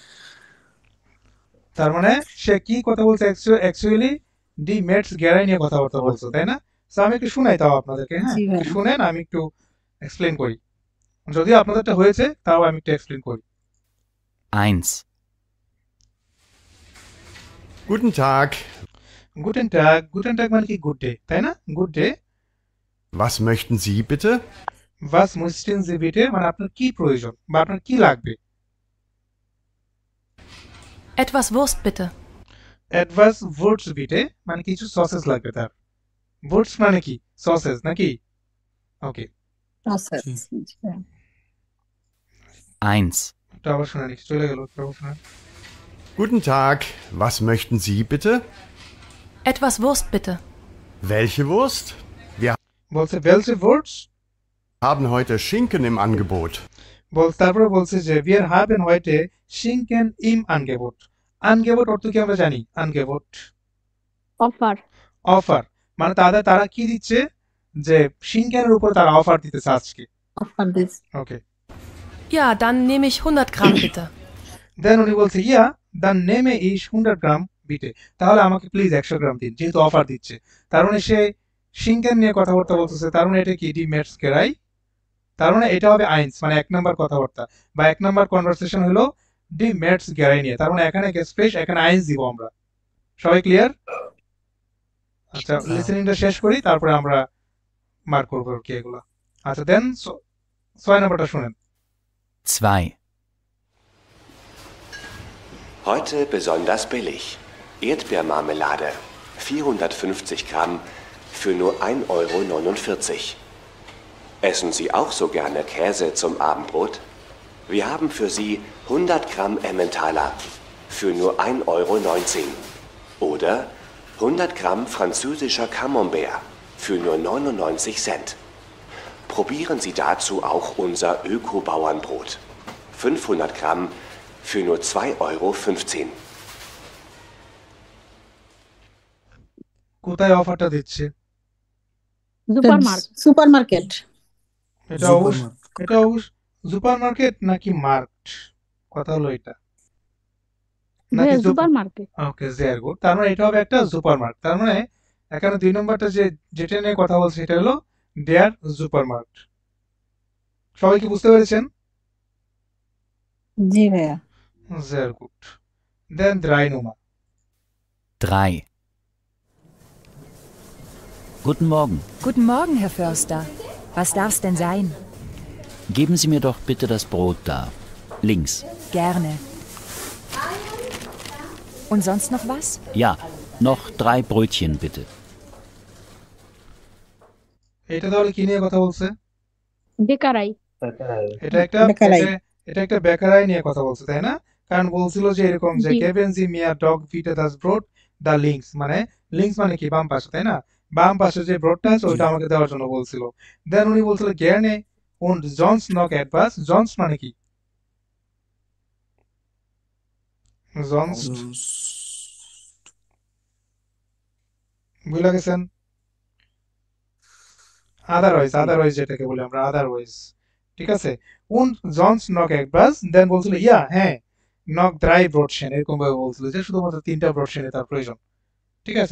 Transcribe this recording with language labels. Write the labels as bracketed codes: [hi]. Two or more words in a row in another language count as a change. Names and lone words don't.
[bn] তার মানে সে কি কথা বলছে অ্যাকচুয়ালি [de] die Metzgerei [bn] নিয়ে কথাবার্তা বলছে তাই না তো আমি একটু শুনাই তাও আপনাদেরকে হ্যাঁ জি ভাই। একটু শুনেন আমি একটু এক্সপ্লেন করি যদিও আপনাদেরটা হয়েছে তাও আমি একটু এক্সপ্লেন করি 1, [de] Guten Tag, Guten Tag [bn] মানে কি [en] good day [bn] তাই না [en] good day [de] was möchten Sie bitte? was möchten Sie bitte [bn] মানে আপনার কি প্রয়োজন বা আপনার কি লাগবে [de] Etwas Wurst bitte. Etwas Wurst bitte [bn] মানে কিছু সসেস লাগবে তার ভুটস মানে কি সসেস নাকি ওকে আচ্ছা জি ভাই। 1, এটা আবার শুনানি চলে গেল এটা আবার শুনানি [de] Guten Tag, was möchten Sie bitte? Etwas Wurst bitte. Welche Wurst? Wir [bn] বলছে [de] Welche Wurst haben heute Schinken im Angebot. [bn] তারপরে বলছে যে [de] wir haben heute Schinken im Angebot [bn] আনগেবট অর্থ কি আমরা জানি আনগেবট অফার অফার মানে তারা কি দিচ্ছে যে শিঙ্কেনের উপর তারা অফার দিতেছে আজকে অফার দিস ওকে [de] Ja, dann nehme ich 100 Gramm bitte. [bn] দেন উনি বলছে [de] Ja, dann nehme ich 100 Gramm bitte, [bn] তাহলে আমাকে প্লিজ 100 গ্রাম দিন, যেহেতু অফার দিচ্ছে। তার মানে সে সিঙ্কেন নিয়ে কথাবার্তা বলতেছে, তার মানে এটা কি [de] die Metzgerei, [bn] তার মানে এটা হবে আইনস, মানে 1 নাম্বার কথাবার্তা বা 1 নাম্বার কনভারসেশন হলো ডি মেটস গেরাই নিয়ে। তার মানে এখানে গেসপ্রেস, এখানে আইনস দিব আমরা। সবাই ক্লিয়ার? আচ্ছা, হ্যাঁ। লিসেনিংটা শেষ করি, তারপরে আমরা মার্ক করবো আর কি এগুলো। আচ্ছা দেন 6 নাম্বারটা শুনেন। [de] 2. Heute besonders billig. Erdbeermarmelade, 450 Gramm für nur 1,49 €. Essen Sie auch so gerne Käse zum Abendbrot? Wir haben für Sie 100 Gramm Emmentaler für nur 1,19 €. Oder 100 Gramm französischer Camembert für nur 99 Cent. Probieren Sie dazu auch unser Öko-Bauernbrot. 500 Gramm für nur 2,15 €. [bn] কোথায় অফারটা দিচ্ছে? সুপার মার্কেট। এটা অবশ্য সুপার মার্কেট নাকি মার্কেট, কথা হলো এটা, নাকি সুপার মার্কেট। ওকে, [en] very good. [bn] তার মানে এটা হবে একটা সুপার মার্কেট। তার মানে এখানে 2 নম্বরটা যেটা নিয়ে কথা বলছে এটা হলো [de] der Supermarkt. [bn] সবাই কি বুঝতে পেরেছেন? জি ভাইয়া। [en] very good. [bn] দেন 3 Nummer। [de] 3. Guten Morgen. Guten Morgen, Herr Förster. Was darf's denn sein? Geben Sie mir doch bitte das Brot da. Links. Gerne. Und sonst noch was? Ja, noch 3 Brötchen bitte. [bn] এটা তাহলে কি নিয়ে কথা বলছে? বেকারাই। এটা একটা বেকারাই। এটা একটা বেকারাই নিয়ে কথা বলছে, তাই না? কারণ বলছিল যে এরকম যে জি। [de] Geben Sie mir doch bitte das Brot da links, [bn] মানে লিংকস মানে কি বাম পাশে, তাই না? বাম পাশে যে ব্রডটা আছে ওইটা আমাকে দেওয়ার জন্য বলছিল। দেন উনি বলছিল [de] gerne und sonst noch etwas, [bn] sonst মানে কি? sonst বুঝলা গেছেন? আদারওয়াইজ যেটাকে বলি আমরা আদারওয়াইজ, ঠিক আছে? [de] und sonst noch etwas, [bn] দেন বলছিল ইয়া হ্যাঁ [de] noch drei Brötchen, [bn] এরকম ভাবে বলছিল যে শুধুমাত্র 3টা ব্রডশেনে তার প্রয়োজন, ঠিক আছে?